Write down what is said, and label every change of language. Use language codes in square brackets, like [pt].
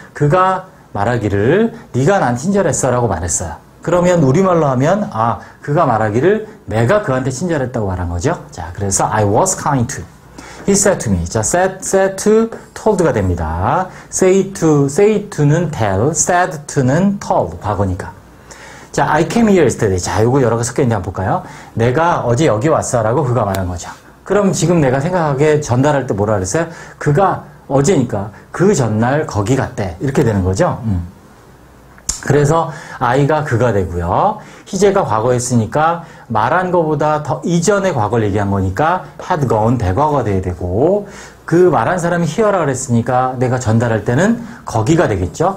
[ko] 그가 말하기를 네가 난 친절했어 라고 말했어요. 그러면 우리말로 하면 그가 말하기를 내가 그한테 친절했다고 말한 거죠. [en] 자, 그래서 I was kind to. He said to me. 자, said to, told가 [ko] 됩니다. [en] say to는 tell, said to는 told, [ko] 과거니까. [en] 자, I came here yesterday. [ko] 자, 요거 여러 개 섞여 있는지 한번 볼까요? 내가 어제 여기 왔어 라고 그가 말한 거죠. 그럼 지금 내가 생각하기에 전달할 때 뭐라 그랬어요? 그가 어제니까 그 전날 거기 갔대. 이렇게 되는 거죠. 그래서 I가 그가 되고요. 희재가 과거였으니까 말한 것보다 더 이전의 과거를 얘기한 거니까 [en] had gone [ko] 대과거가 돼야 되고 그 말한 사람이 here라 그랬으니까 내가 전달할 때는 거기가 되겠죠.